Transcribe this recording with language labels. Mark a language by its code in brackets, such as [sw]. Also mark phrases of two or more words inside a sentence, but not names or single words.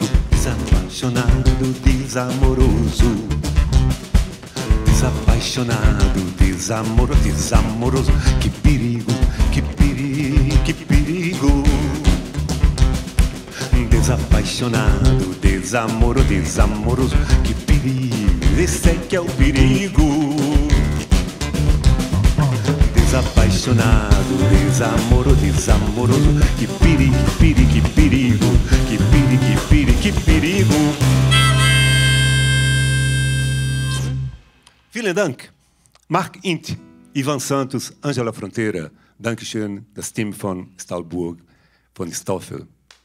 [pt] Desapaixonado, desamoroso. Desapaixonado, desamoroso, que perigo, que perigo, que perigo. Desapaixonado, desamoroso, que perigo. Esse é que é o perigo. Desapaixonado, desamoroso, que perigo, que perigo, que perigo, que perigo. [de] Vielen Dank, Mark Int, Ivan Santos, Angela Fronteira, Dankeschön, das Team von Stahlburg, von Stoffel.